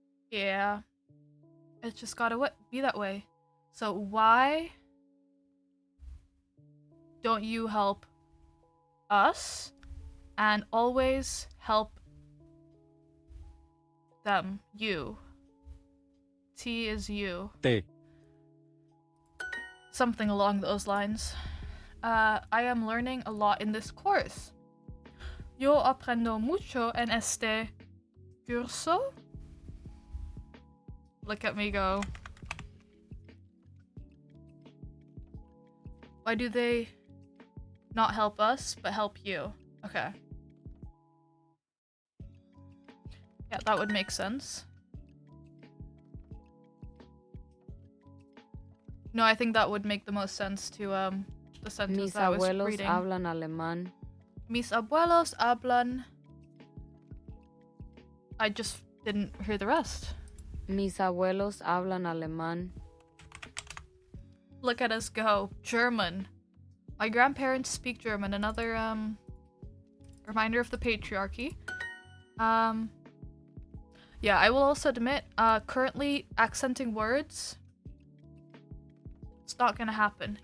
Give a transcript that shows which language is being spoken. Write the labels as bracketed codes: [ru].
[en] Yeah. It's just gotta be that way. So why don't you help us and always help them? You. T is you. [es] Te. [en] Something along those lines. I am learning a lot in this course. [es] Yo aprendo mucho en este curso. [en] Look at me go. Why do they not help us, but help you? Okay. Yeah, that would make sense. No, I think that would make the most sense to the sentence [es] Mis [en] that I was [es] abuelos [en] reading. [es] hablan alemán. Mis abuelos hablan. [en] I just didn't hear the rest. [es] Mis abuelos hablan alemán. [en] Look at us go. German. My grandparents speak German. Another reminder of the patriarchy. Yeah, I will also admit, currently accenting words, it's not gonna happen.